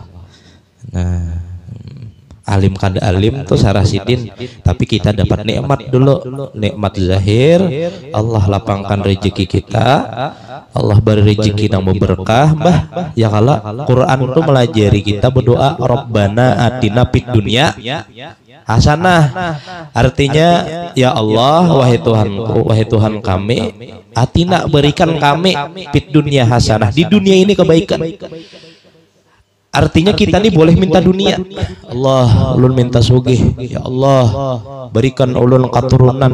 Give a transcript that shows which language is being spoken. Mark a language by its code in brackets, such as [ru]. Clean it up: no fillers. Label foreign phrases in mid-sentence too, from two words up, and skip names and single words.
[bjn] Nah, alim kada alim tuh sarasidin, tapi kita dapat nikmat dulu, nikmat zahir. [id] Allah lapangkan rezeki kita, Allah beri rezeki yang berberkah. Bah ya kala Quran tuh melajari kita berdoa [ar] Rabbana atina fid dunya hasanah, [id] artinya ya Allah wahai Tuhanku, wahai Tuhan kami, atina berikan kami [ar] fid dunya hasanah, [id] di dunia ini kebaikan. Artinya kita nih boleh minta dunia. [bjn] Allah ulun minta sugih, ya Allah berikan ulun keturunan.